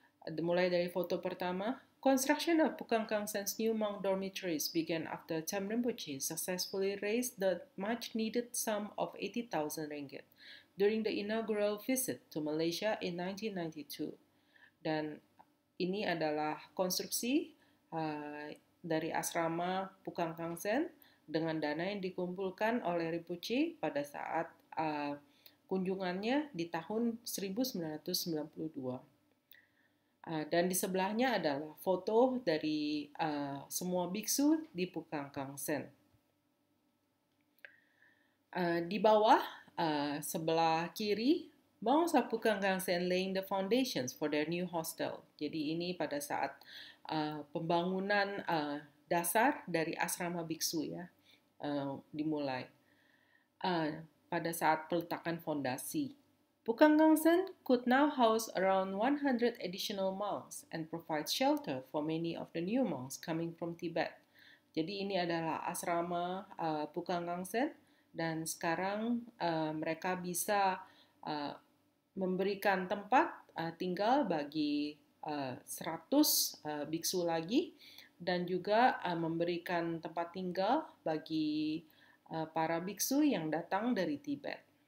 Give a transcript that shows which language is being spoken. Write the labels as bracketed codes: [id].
[id] Mulai dari foto pertama, [en] construction of Pukang Kangsen's new monk dormitories began after Cham Rinpoche successfully raised the much-needed sum of 80,000 ringgit during the inaugural visit to Malaysia in 1992. [id] Dan ini adalah konstruksi dari asrama Pukang Kangsen dengan dana yang dikumpulkan oleh Rinpoche pada saat kunjungannya di tahun 1992. Dan di sebelahnya adalah foto dari semua biksu di Pukangkang Sen. Di bawah, sebelah kiri, [en] monks of Pukangkang Sen laying the foundations for their new hostel. [id] Jadi ini pada saat pembangunan dasar dari asrama biksu ya dimulai. Pada saat peletakan fondasi. [en] Pukangkang Sen could now house around 100 additional monks and provide shelter for many of the new monks coming from Tibet. [id] Jadi ini adalah asrama Pukangkang Sen dan sekarang mereka bisa memberikan tempat tinggal bagi 100 biksu lagi dan juga memberikan tempat tinggal bagi para biksu yang datang dari Tibet.